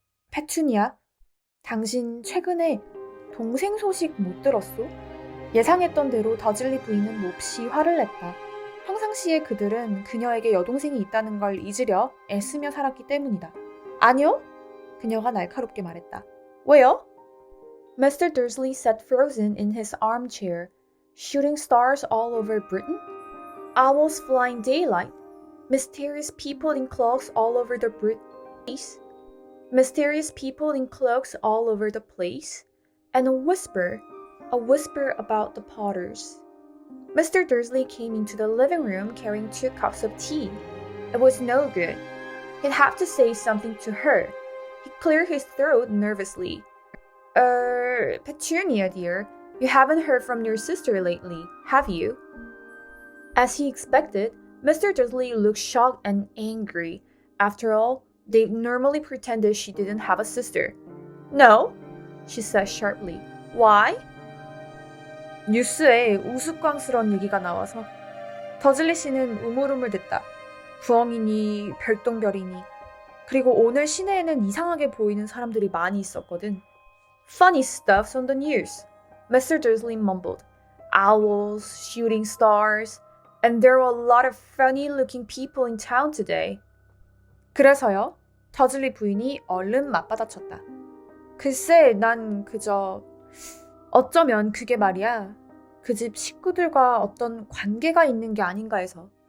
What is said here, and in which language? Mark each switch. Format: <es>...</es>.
<ko>페투니아, 당신 최근에 동생 소식 못 들었소? 예상했던 대로 더즐리 부인은 몹시 화를 냈다. 평상시에 그들은 그녀에게 여동생이 있다는 걸 잊으려 애쓰며 살았기 때문이다. 아니요? 그녀가 날카롭게 말했다. 왜요? Mr.</ko> <en>Dursley sat frozen in his armchair. Shooting stars all over Britain? Owls flying daylight? Mysterious people in cloaks all over the place? Mysterious people in cloaks all over the place? And a whisper about the Potters. Mr. Dursley came into the living room carrying 2 cups of tea. It was no good. He'd have to say something to her. He cleared his throat nervously. Petunia, dear, you haven't heard from your sister lately, have you? As he expected, Mr. Dursley looked shocked and angry. After all, they normally pretended she didn't have a sister. No, she said sharply. Why?</en> <ko>뉴스에 우스꽝스러운 얘기가 나와서. 더즐리 씨는 우물우물댔다. 부엉이니 별똥별이니. 그리고 오늘 시내에는 이상하게 보이는 사람들이 많이 있었거든.</ko> <en>Funny stuff's on the news, Mr. Dursley mumbled. Owls, shooting stars, and there were a lot of funny-looking people in town today.</en> <ko>그래서요? 더즐리 부인이 얼른 맞받아쳤다. 글쎄, 난 그저... 어쩌면 그게 말이야. 그 집 식구들과 어떤 관계가 있는 게 아닌가 해서.</ko>